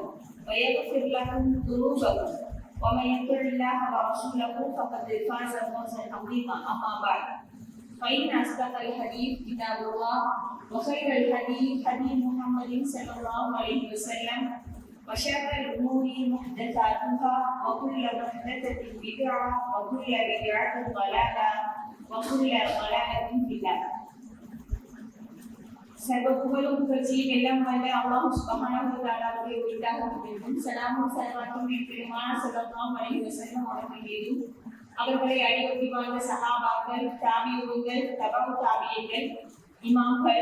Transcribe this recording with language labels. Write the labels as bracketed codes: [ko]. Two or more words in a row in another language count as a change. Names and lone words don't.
[ar] ويغفر لكم ذنوبكم ومن يطع الله ورسوله فقد فاز فوزا عظيما اما بعد فان اصدق الحديث كتاب الله وخير الحديث حديث محمد صلى الله عليه وسلم وشر الامور محدثاتها وكل محدثه بدعه وكل بدعه ضلاله وكل ضلاله في النار. [ta] சர்வ புகழும் புகழ்ச்சியும் எல்லாம் வல்ல அல்லாஹ் [ar] سبحانه وتعالى [ta] உரித்தாகட்டும். ஸலாமும் ஸலவாத்தும் பெருமானா [ar] صلى الله عليه وسلم [ta] அவர்கள் மீதும் அவர்களை அடிபற்றி வாழ்ந்த சஹாபாக்கள், தாபிஊன்கள், தபஉ தாபியீன்கள், இமாம்கள்